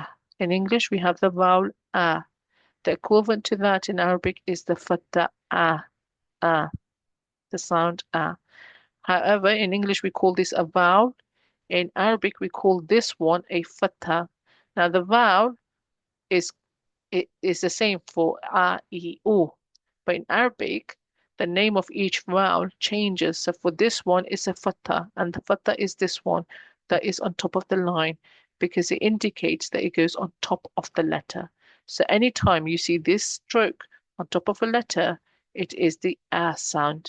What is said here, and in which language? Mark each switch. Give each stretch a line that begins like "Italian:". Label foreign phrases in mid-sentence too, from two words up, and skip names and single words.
English: In English, we have the vowel a. The equivalent to that in Arabic is the fatha a, the sound a. However, in English, we call this a vowel. In Arabic, we call this one a fatha. Now, the vowel is it is the same for a, e, u. But in Arabic, the name of each vowel changes. So for this one, it's a fatha, and the fatha is this one that is on top of the line because it indicates that it goes on top of the letter. So anytime you see this stroke on top of a letter, it is the a sound.